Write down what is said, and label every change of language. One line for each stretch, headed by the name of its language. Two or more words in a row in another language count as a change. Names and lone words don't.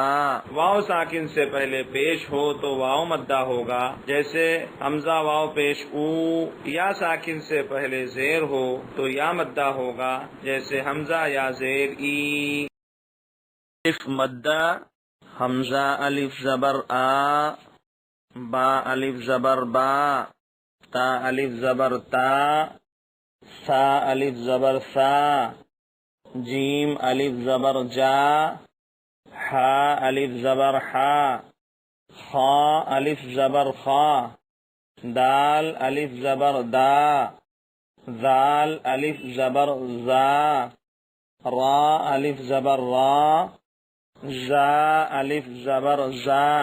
Urdu: واو ساکن سے پہلے پیش ہو تو واو مدہ ہوگا، جیسے حمزہ واو پیش او۔ یا ساکن سے پہلے زیر ہو تو یا مدہ ہوگا، جیسے حمزہ یا زیر ای۔ الف مدہ: حمزہ الف زبر آ، با الف زبر با، تا الف زبر تا، سا الف زبر سا، جیم الف زبر جا، حا الف زبر حا، خا الف زبر خا، دال الف زبر دا، ذال الف زبر زا، را الف زبر را، زا الف زبر زا،